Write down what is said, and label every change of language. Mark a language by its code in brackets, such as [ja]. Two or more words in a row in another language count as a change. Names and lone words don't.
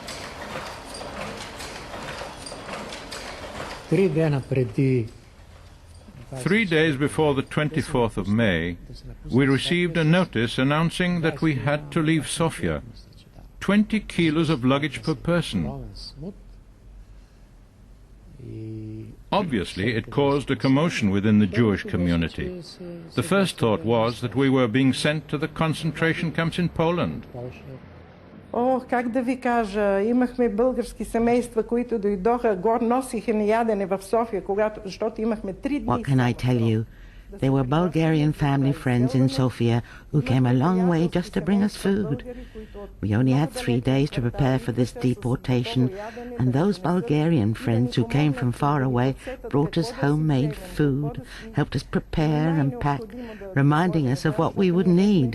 [en] 3 days before the 24th of May, we received a notice announcing that we had to leave Sofia. 20 kilos of luggage per person. Obviously, it caused a commotion within the Jewish community. The first thought was that we were being sent to the concentration camps in Poland. [bg] Как да ви кажа, имахме български семейства, които дойдоха, носиха ни ядене в София, защото имахме 3 дни. [en] What can I tell you? There were Bulgarian family friends in Sofia who came a long way just to bring us food. We only had 3 days to prepare for this deportation, and those Bulgarian friends who came from far away brought us homemade food, helped us prepare and pack, reminding us of what we would need.